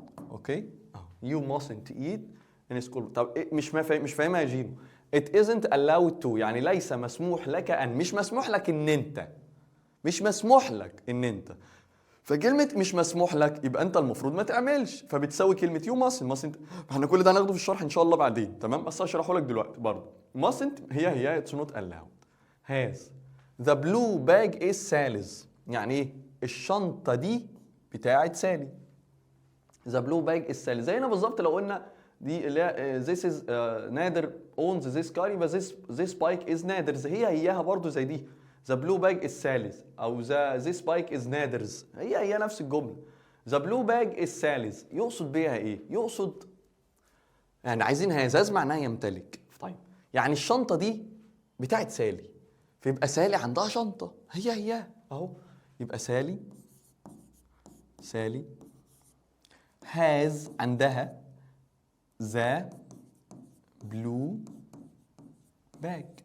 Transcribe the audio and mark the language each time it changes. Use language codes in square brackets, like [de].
[en] Okay you mustn't eat in school. [ar] طب إيه مش فاهمها يا جينو. [en] it isn't allowed to [ar] يعني ليس مسموح لك ان، مش مسموح لك ان انت، مش مسموح لك ان انت. فكلمة مش مسموح لك يبقى انت المفروض ما تعملش، فبتساوي كلمة [en] you mustn't. [ar] احنا كل ده هناخده في الشرح ان شاء الله بعدين، تمام؟ بس هشرحه لك دلوقتي برضه. [en] mustn't هي it's not allowed. has the blue bag is Sally's، [ar] يعني ايه؟ الشنطة دي بتاعت سالي. [en] the blue bag is Sally's [ar] زينا بالظبط لو قلنا دي اللي هي [en] this is Nader owns this car، يبقى this bike is Nader's, [ar] هياها برضه زي دي. [en] The blue bag is Sally's أو this bike is Nader's, [ar] هي نفس الجملة. [en] The blue bag is Sally's [ar] يقصد بيها إيه؟ يقصد يعني عايزين هذا معناها يمتلك. طيب يعني الشنطة دي بتاعت سالي، فيبقى سالي عندها شنطة، هي أهو، يبقى سالي has عندها [en] the blue bag.